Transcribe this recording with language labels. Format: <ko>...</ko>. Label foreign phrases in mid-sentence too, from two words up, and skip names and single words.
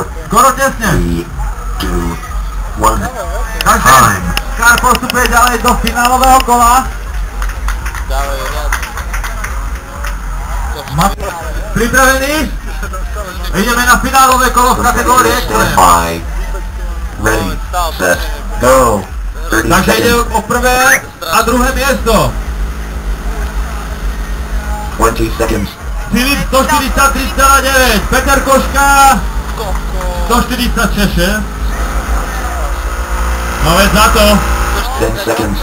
<sk>Skoro tesne. 3, 2, 1. Takže Scar postupuje ďalej do finálového kola. Dáva je riadne. Pripravení? Ideme na finálové kolo v kategórii Extreme.</sk> <en>Ready, set, go. 30</en> <sk>Takže ide</sk> <en>seconds.</en> <sk>o prvé a druhé miesto.</sk> <en>20 seconds.</en> <sk>Filip 143,9, Peter Koška 146. No veď za to.</sk> <en>10 seconds.</en>